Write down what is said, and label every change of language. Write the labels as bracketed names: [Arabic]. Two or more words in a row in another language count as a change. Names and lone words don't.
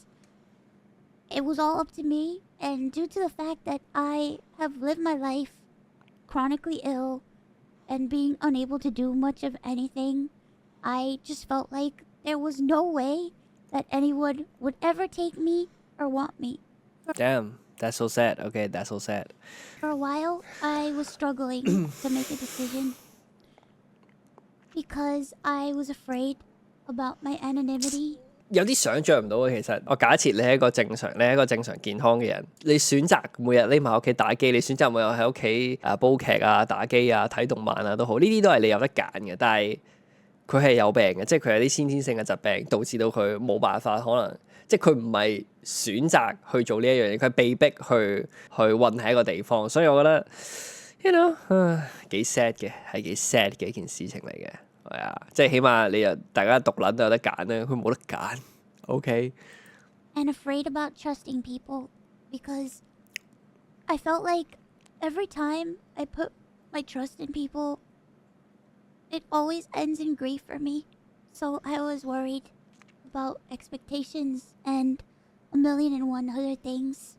[English] It was all up to me, and due to the fact that I have lived my life chronically ill and being unable to do much of anything, I just felt like there was no way that anyone would ever take me or want me. Damn, that's so sad. Okay, that's so sad. For a while, I was struggling to make a decision because I was afraid about my anonymity. [Cantonese] 有啲想像唔到嘅，其實我假設你係一個正常健康嘅人，你選擇每日匿埋屋企打機，你選擇每日喺屋企煲劇啊、打機啊、睇動漫啊都好，呢啲都係你有得揀嘅。但係佢係有病嘅，即係佢有啲先天性嘅疾病，導致到佢冇辦法，可能即係佢唔係選擇去做呢一樣嘢，佢係被逼去混喺一個地方。所以我覺得 [English] you know [Cantonese] 幾 sad 嘅，係幾 sad 嘅一件事情嚟嘅。係啊，即係起碼你又大家獨撚都有得揀啦，佢冇得揀。OK。 [English] And afraid about trusting people because I felt like every time I put my trust in people, it always ends in grief for me. So I was worried about expectations and 1,000,001 other things.